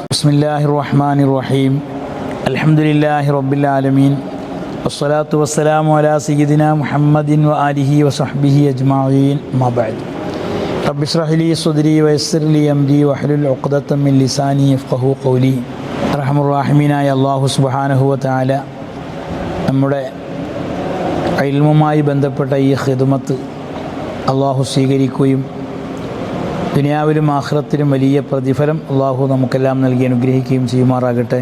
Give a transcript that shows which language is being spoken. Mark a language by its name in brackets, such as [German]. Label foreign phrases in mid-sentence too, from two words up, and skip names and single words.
[Arabic] بسم الله الرحمن الرحيم. الحمد لله رب العالمين والصلاة والسلام على سيدنا محمد وآله وصحبه أجمعين. ما بعد. رب اشرح لي صدري ويسر لي أمري واحلل عقدة من لساني يفقهوا قولي. أرحم الراحمين الله سبحانه وتعالى [Malayalam] നമ്മുടെ ഇൽമുമായി ബന്ധപ്പെട്ട ഈ ഖിദ്മത്ത് അല്ലാഹു സ്വീകരിക്കുകയും ദുനിയാവിലും ആഖിറത്തിലും വലിയ പ്രതിഫലം അല്ലാഹു നമുക്കെല്ലാം നൽകി അനുഗ്രഹിക്കുകയും ചെയ്യുമാറാകട്ടെ.